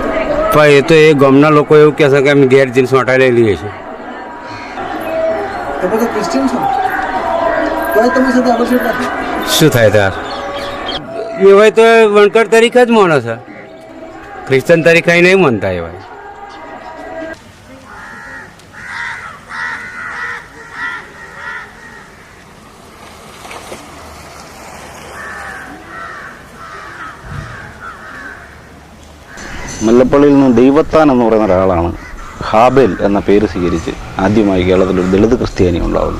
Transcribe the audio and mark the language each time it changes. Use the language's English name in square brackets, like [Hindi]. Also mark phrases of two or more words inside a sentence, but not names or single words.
[Gujarati] પણ એ તો એ ગામના લોકો એવું કહે છે કે અમે ઘેર જીન્સ માટે લઈ લઈએ છીએ. તમે તો ક્રિશ્ચિયન છો, તો તમે સાથે આકર્ષિત નથી? શું થાય તાર? એવાય તો વણકર તરીકે જ માણસ છે, ક્રિશ્ચન તરીકે નહીં માનતા એવાય. [Malayalam] മുല്ലപ്പള്ളിയിൽ നിന്ന് ദൈവത്താൻ എന്ന് പറയുന്ന ഒരാളാണ് ഹാബേൽ എന്ന പേര് സ്വീകരിച്ച് ആദ്യമായി കേരളത്തിലൊരു ദളിത് ക്രിസ്ത്യാനി ഉണ്ടാകുന്നു.